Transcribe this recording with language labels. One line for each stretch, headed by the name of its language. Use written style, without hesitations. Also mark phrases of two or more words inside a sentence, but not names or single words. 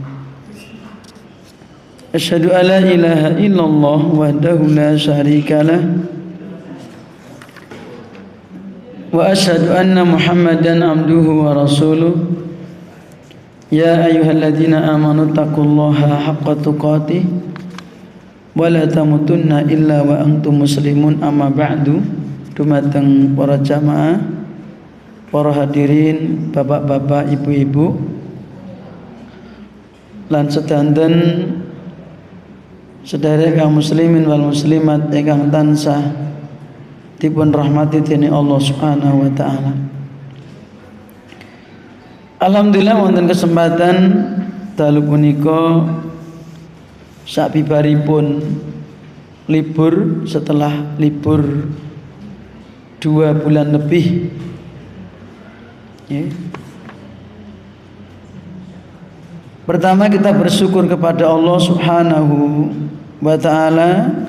Arabic: أشهد أن لا إله إلا الله وحده لا شريك له وأشهد أن محمدا عبده ورسوله. يا أيها الذين آمنوا اتقوا الله حق تقاته ولا تموتن إلا وأنتم مسلمون. أما بعد.
Javanese: Dumateng para jamaah, para hadirin, bapak-bapak, ibu-ibu lan sedanten sedherek kaum
Arabic: المسلمين والمسلمات
Javanese: ingkang tansah dipun rahmati dening Allah
Arabic: سبحانه وتعالى.
Javanese: Alhamdulillah wonten kesempatan dalu punika sabibaripun libur,
Indonesian: setelah libur 2 bulan lebih ya. Pertama kita bersyukur kepada Allah
Arabic: سبحانه وتعالى.